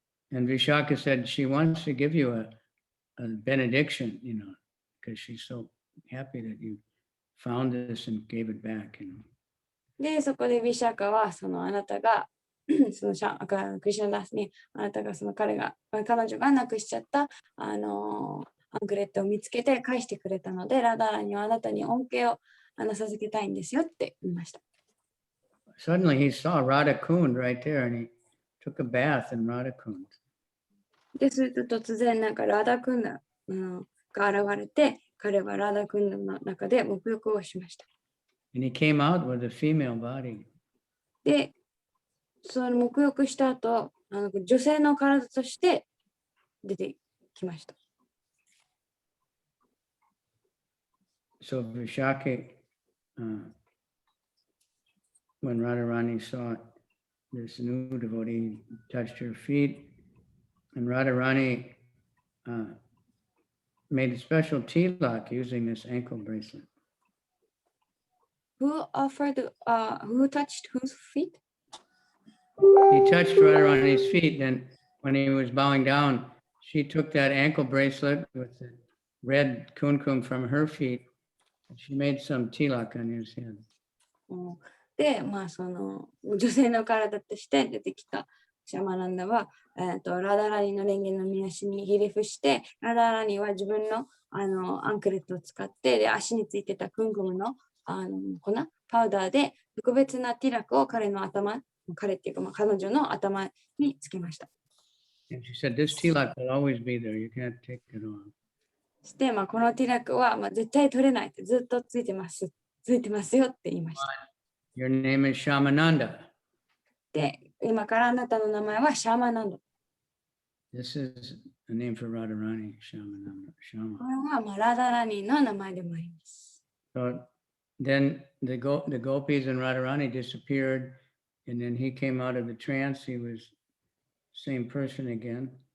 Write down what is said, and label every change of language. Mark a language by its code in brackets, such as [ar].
[en] And Vishaka said she wants to give you a benediction, because she's so happy that you found this and gave it back. [ja] で、そこでヴィシャカは、あなたが、クリシュナダースに、あなたが彼女がなくしちゃったアンクレットを見つけて返してくれたので、ラダラにはあなたに恩恵を授けたいんですよって言いました。 [en] Suddenly he saw Radha Kund right there and he took a bath in Radha Kund. [ja] ですると突然なんかラダクンダが現れて、彼はラダクンダの中で沐浴をしました。 [en] And he came out with a female body. [ja] で、その沐浴した後、女性の体として出てきました。 [en] So Vishaka, when Radharani saw this new devotee, touched her feet, and Radharani made a special tilak using this ankle bracelet. Who touched whose feet? He touched Radharani's feet, and when he was bowing down, she took that ankle bracelet with the red kumkum from her feet. She made some tilak on his head. [ja] で、その女性の体として出てきたシャマナンダは、ラダラニの蓮華の見足にひれ伏して、ラダラニは自分の、アンクレットを使って、で足についてたクンクムの、粉、パウダーで特別なティラクを彼っていうか、彼女の頭につけました。 [en] And she said, this tilak will always be there. You can't take it off. [ja] そして、このティラクは、絶対取れないってずっとついてますよって言いました。 [en] Your name is Shamananda. [ja] で、今からあなたの名前はシャーマナンダ。 [en] This is a name for Radharani, Shamananda. [ja] これはラダラニの名前でもあります。 [en] So then the gopis and Radharani disappeared, and then he came out of the trance. He was same person again.